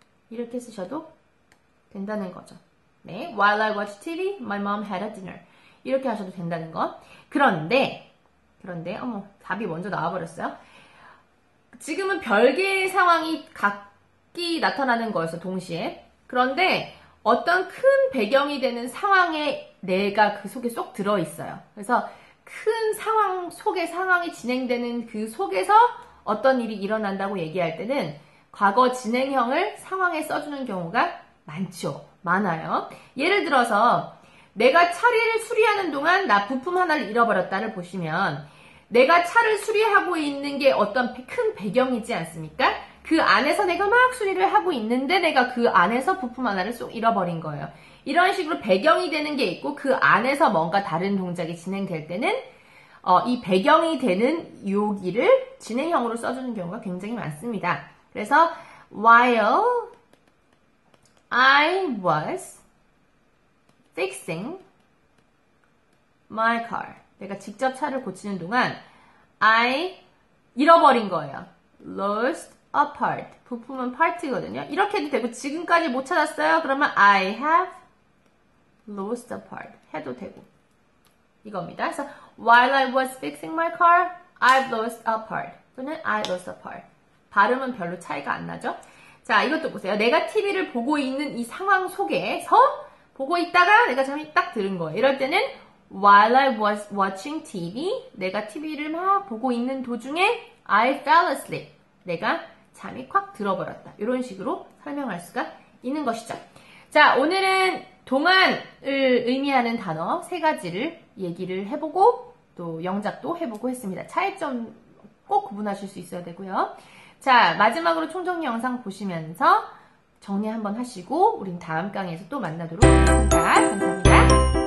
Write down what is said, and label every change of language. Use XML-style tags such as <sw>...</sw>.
<ko>이렇게 쓰셔도 된다는 거죠.</ko> <en>네, while I watched TV, my mom had a dinner.</en> <ko>이렇게 하셔도 된다는 거. 그런데, 어머, 답이 먼저 나와버렸어요. 지금은 별개의 상황이 각기 나타나는 거였어, 동시에. 그런데 어떤 큰 배경이 되는 상황에 내가 그 속에 쏙 들어있어요. 그래서 큰 상황 속에 상황이 진행되는 그 속에서 어떤 일이 일어난다고 얘기할 때는 과거 진행형을 상황에 써주는 경우가 많아요. 예를 들어서 내가 차를 수리하는 동안 나 부품 하나를 잃어버렸다를 보시면 내가 차를 수리하고 있는 게 어떤 큰 배경이지 않습니까? 그 안에서 내가 막 수리를 하고 있는데 내가 그 안에서 부품 하나를 쏙 잃어버린 거예요. 이런 식으로 배경이 되는 게 있고 그 안에서 뭔가 다른 동작이 진행될 때는 이 배경이 되는 요기를 진행형으로 써주는 경우가 굉장히 많습니다. 그래서</ko> <en>while I was fixing my car.</en> <ko>내가 직접 차를 고치는 동안 I 잃어버린 거예요.</ko> <en>lost a part.</en> <ko>부품은 part거든요. 이렇게 해도 되고 지금까지 못 찾았어요. 그러면</ko> <en>I have lost a part</en> <ko>해도 되고 이겁니다. 그래서</ko> <en>while I was fixing my car, I've lost a part. 또는 I lost a part.</en> <ko>발음은 별로 차이가 안 나죠? 자, 이것도 보세요. 내가 TV를 보고 있는 이 상황 속에서 보고 있다가 내가 잠이 딱 들은 거예요. 이럴 때는</ko> <en>while I was watching TV,</en> <ko>내가 TV를 막 보고 있는 도중에</ko> <en>I fell asleep.</en> <ko>내가 잠이 콱 들어버렸다. 이런 식으로 설명할 수가 있는 것이죠. 자, 오늘은 동안을 의미하는 단어 3가지를 얘기를 해보고 또 영작도 해보고 했습니다. 차이점 꼭 구분하실 수 있어야 되고요. 자, 마지막으로 총정리 영상 보시면서 정리 한번 하시고 우린 다음 강의에서 또 만나도록 하겠습니다. 감사합니다.</ko>